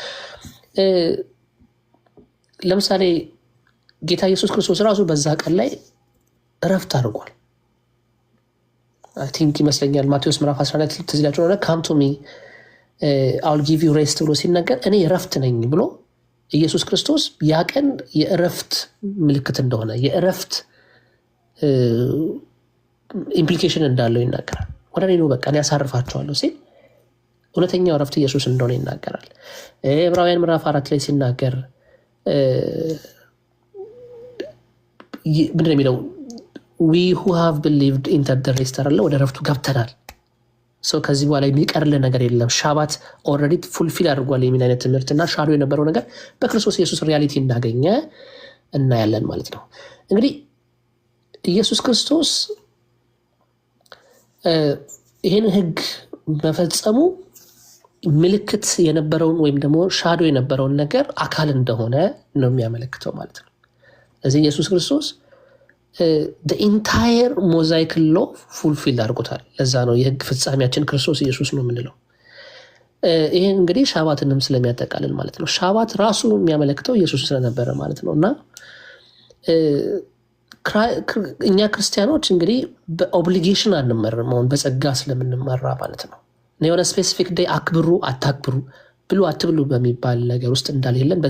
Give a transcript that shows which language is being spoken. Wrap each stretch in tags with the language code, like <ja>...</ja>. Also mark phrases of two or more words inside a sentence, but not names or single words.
<am>ለምሳሌ ጌታ ኢየሱስ ክርስቶስ ራሱ በዛ ቀን ላይ እረፍት አድርጓል።</am> <en>I think</en> <am>ይመስለኛል ማቴዎስ ምዕራፍ 14 ትዝላችሁ ነው</am> <en>come to me I'll give you rest</en> <am>ብሎ ሲናገር እኔ እረፍት ነኝ ብሎ ኢየሱስ ክርስቶስ ያ ቀን የእረፍት ምልክት እንደሆነ የእረፍት ኢምፕሊኬሽን እንዳለው ይናገራል። ወደ እኔ ነው በቃ እኔ ያሳርፋቸዋለሁ ሲል እውነተኛው እረፍት ኢየሱስ እንደሆነ ይናገራል። ዕብራውያን ምዕራፍ 4 ላይ ሲናገር ምንድን ነው የሚለው</am> <en>we who have believed entered the rest</en> <am>አለ፣ ወደ እረፍቱ ገብተናል። ሰው ከዚህ በኋላ የሚቀርልህ ነገር የለም። ሻባት</am> <en>already fulfill</en> <am>አድርጓል የሚል አይነት ትምህርትና ሻዶ የነበረው ነገር በክርስቶስ ኢየሱስ ሪያሊቲ እንዳገኘ እናያለን ማለት ነው። እንግዲህ ኢየሱስ ክርስቶስ ይህን ህግ መፈጸሙ ምልክት የነበረውን ወይም ደግሞ ሻዶ የነበረውን ነገር አካል እንደሆነ ነው የሚያመለክተው ማለት ነው። እዚህ ኢየሱስ ክርስቶስ</am> <en>the entire mosaic law fulfill</en> <am>አድርጎታል። ለዛ ነው የህግ ፍጻሜያችን ክርስቶስ ኢየሱስ ነው የምንለው። ይሄን እንግዲህ ሻባትንም ስለሚያጠቃልል ማለት ነው። ሻባት ራሱ የሚያመለክተው ኢየሱስ ስለነበረ ማለት ነው። እና እኛ ክርስቲያኖች እንግዲህ በኦብሊጌሽን አንመራም፣ አሁን በጸጋ ስለምንመራ ማለት ነው። የሆነ</am> <en>specific day</en> <am>አክብሩ አታክብሩ ብሉ አትብሉ በሚባል ነገር ውስጥ እንዳልሄለን፣ በዛ</am>